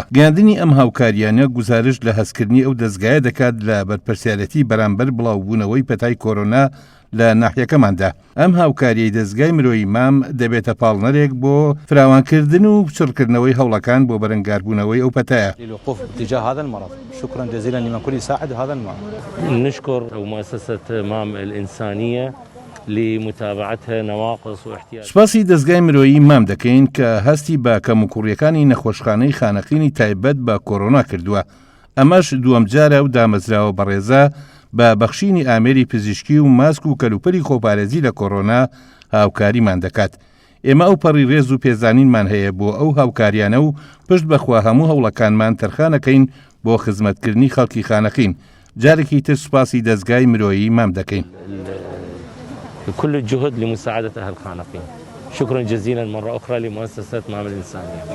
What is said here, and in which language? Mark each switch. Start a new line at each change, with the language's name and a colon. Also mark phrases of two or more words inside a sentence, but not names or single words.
Central Kurdish: گەیاندنی ئەم هاوکاریانە گوزارش لە هەستکردنی ئەو دەستگایە دەکات لە بەرپرسیارەتی بەرامبەر بڵاوبوونەوەی پەتای کۆرۆنا لە ناحیەکەماندا. ئەم هاوکاریەی دەستگای مرۆیی مام دەبێتە پاڵنەرێک بۆ فراوانکردن و چڕکردنەوەی هەوڵەکان بۆ بەرەنگاربوونەوەی ئەو پەتایە.
Arabic: للوقوف تجاه هذا المرض. شكرا جزيلا لمن كل يساعد هذا المرض. نشكر مؤسسة مام الإنسانية لمتابعتها نواقص واحتياج.
Central Kurdish: سوپاسی دەستگای مرۆیی مام دەکەین کە هەستی بە کەموکوڕیەکانی نەخۆشخانەی خانەقینی تایبەت بە کۆرۆنا کردووە. ئەمەش دووەم جارە و دامەزراوە بەڕێزە بە بەخشینی ئامێری پزیشکی و ماسک و کەلوپەری خۆپارێزی لە کۆرۆنا هاوکاریمان دەکات. ئێمە ئەو پەڕی ڕێز و پێزانینمان هەیە بۆ ئەو هاوکاریانە و پشت بەخوا هەموو هەوڵەکانمان تەرخانەکەین بۆ خزمەتکردنی خەڵکی خانەقین. جارێکی تر سوپاسی دەستگای مرۆیی مام دەکەین.
Arabic: كل الجهد لمساعدة أهل خانقين. شكرا جزيلا مرة أخرى لمؤسسة مام الإنسانية.